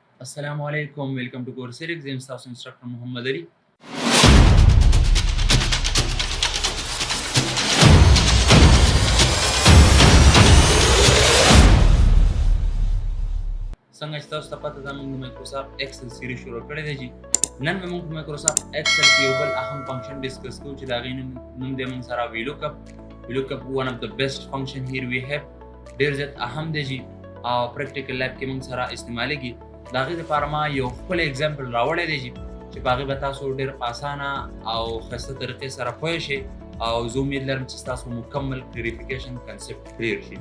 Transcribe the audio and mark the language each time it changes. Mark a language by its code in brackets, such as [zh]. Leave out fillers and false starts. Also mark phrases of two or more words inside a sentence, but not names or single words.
[ps] السلام علیکم [en] welcome to course series [ps] زم تاسو انسټرکټر محمد علي څنګه چې تاسو ته پته ده موږ د مایکروسافټ ایکسل سیریز شروع کړی دی چې نن موږ په مایکروسافټ ایکسل کې یو بل اهم فنکشن ډیسکس کوو چې د هغې نوم دی موږ سره Vlookup [en] one of the best function here we have [ps] ډېر زیات اهم دی چې او [en] practical life [ps] کې موږ سره استعمالیږي د هغې دپاره ما یو ښکلی اګزامپل راوړی دی چې په هغې به تاسو ډېر اسانه او ښایسته طریقې سره پوه شئ او زه امید لرم چې ستاسو مکمل [en] clarification concept clear [ps] شي.